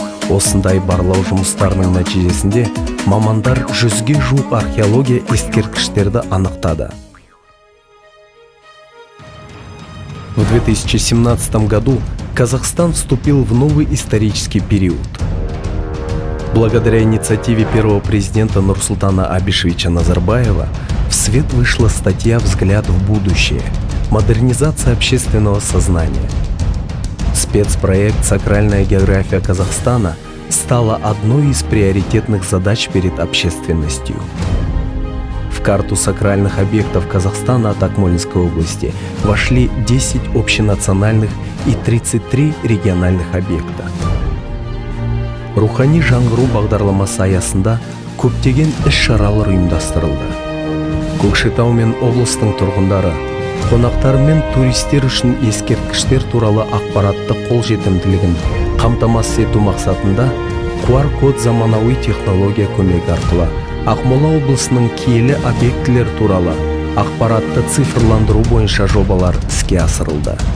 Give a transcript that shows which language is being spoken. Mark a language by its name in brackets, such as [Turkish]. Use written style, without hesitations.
[Kazakh] Осындай барлау жұмыстарының нәтижесінде мамандар 100-ге жуық археология ескерткіштерді анықтады. [Russian] В 2017 году Казахстан вступил в новый исторический период. Благодаря инициативе первого президента Нурсултана Абишевича Назарбаева в свет вышла статья «Взгляд в будущее. Модернизация общественного сознания». Спецпроект «Сакральная география Казахстана» стала одной из приоритетных задач перед общественностью. В карту сакральных объектов Казахстана от Акмолинской области вошли 10 общенациональных и 33 региональных объекта. [Kazakh] Рухани жаңғыру бағдарламасы аясында көптеген іс-шаралар ұйымдастырылды. Көкшетау мен облыстың тұрғындары, қонақтар мен туристер үшін ескерткіштер туралы ақпаратты қолжетімділігін қамтамасыз ету мақсатында QR-код заманауи технология көмегі арқылы Ақмола облысының киелі объектілер туралы ақпаратты цифрландыру бойынша жобалар іске асырылды.